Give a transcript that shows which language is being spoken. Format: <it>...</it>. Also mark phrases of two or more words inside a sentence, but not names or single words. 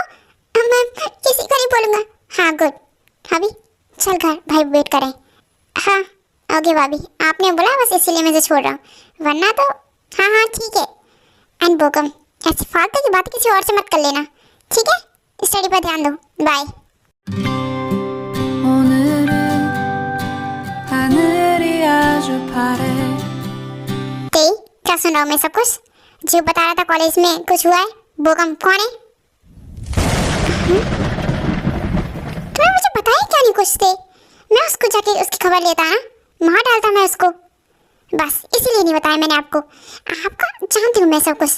<hi>मैं किसी को नहीं बोलूंगा। हाँ गुड। भाभी चल घर, भाई वेट करें। हाँ ओके भाभी, आपने बोला बस इसीलिए मैं इसे छोड़ रहा हूँ, वरना तो हाँ हाँ ठीक है। एंड बोकम ऐसी फालतू की बात किसी और से मत कर लेना, ठीक है? स्टडी पर ध्यान दो। बाय।</hi> <ko>오늘은 하늘이 아주 파래</ko> <hi>तेई क्या सुन रहा हूँ मैं सब कुछ? जो बता रहा था कॉलेज में कुछ हुआ है। बोकम कौन है? तुम्हें मुझे बताया क्या नहीं कुछ थे? मैं उसको जाके उसकी खबर लेता ना, मार डालता मैं उसको। बस इसीलिए नहीं बताया मैंने आपको। आपका जानती हूँ मैं सब कुछ।</hi>